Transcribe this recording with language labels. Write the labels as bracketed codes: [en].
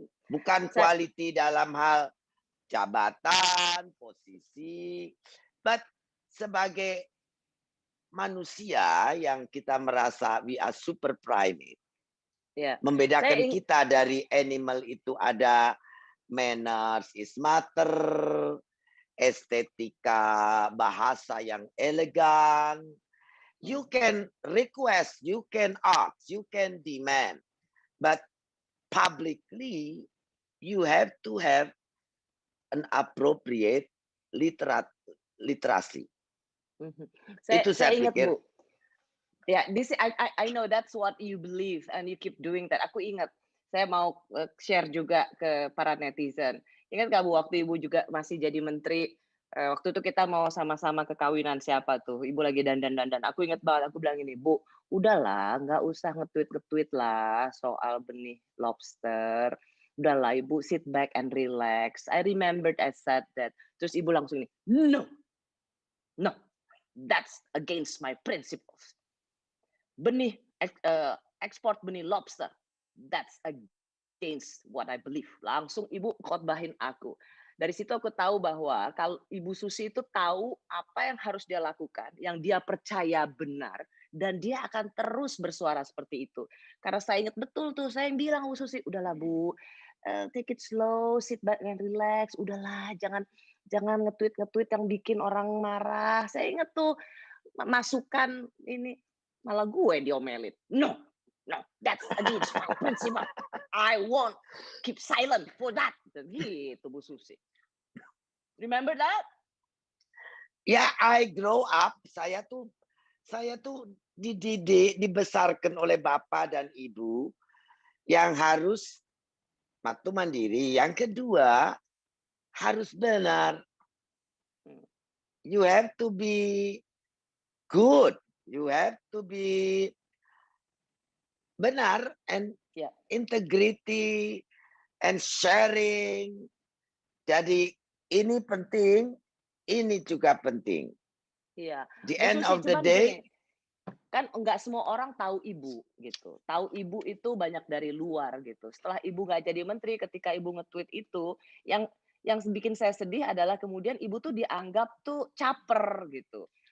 [id] Bukan quality dalam hal jabatan, posisi, [en] but [id] sebagai manusia yang kita merasa [en] we are super primate. [id] Membedakan kita dari animal itu ada [en] manners is matter, [id] estetika bahasa yang elegan. You can request, you can ask, you can demand, but publicly you have to have an appropriate literasi. Itu saya ingat, pikir. [en] Bu. I know that's what you believe and you keep doing that. [id] Aku ingat saya mau share juga ke para netizen. Ingat nggak Bu, waktu Ibu juga masih jadi menteri, waktu itu kita mau sama-sama ke kawinan siapa tuh, Ibu lagi dandan-dandan. Aku inget banget, aku bilang gini, "Bu, udahlah, nggak usah nge-tweet lah soal benih lobster. Udahlah Ibu, [en] sit back and relax. I remembered I said that." [id] Terus Ibu langsung ini, [en] "No, no, that's against my principles. [id] Benih ekspor benih lobster, [en] that's against what I believe." [id] Langsung Ibu khotbahin aku. Dari situ aku tahu bahwa kalau Ibu Susi itu tahu apa yang harus dia lakukan, yang dia percaya benar, dan dia akan terus bersuara seperti itu. Karena saya ingat betul tuh, saya yang bilang Bu Susi, "Udahlah Bu, [en] take it slow, sit back and relax. [id] Udahlah, jangan nge-tweet yang bikin orang marah." Saya ingat tuh masukan ini, malah gue diomelin. [en] "No, no, that's against my principle. I won't keep silent for that." [id] Gitu [en] Bu Susi. Remember that? [id] Ya, [en] I grow up, [id] saya tuh dididik, dibesarkan oleh bapak dan ibu yang harus waktu mandiri. Yang kedua, harus benar. [en] You have to be good. You have to be benar and integrity and sharing. [id] Jadi ini penting, ini juga penting. Iya. [en] The [id] Bu [en] end [id] Susi, [en] of the [id] cuman [en] day, [id] gini, kan nggak semua orang tahu Ibu gitu. Tahu Ibu itu banyak dari luar gitu. Setelah Ibu nggak jadi menteri, ketika Ibu nge-tweet itu, yang bikin saya sedih adalah kemudian Ibu tuh dianggap tuh caper gitu.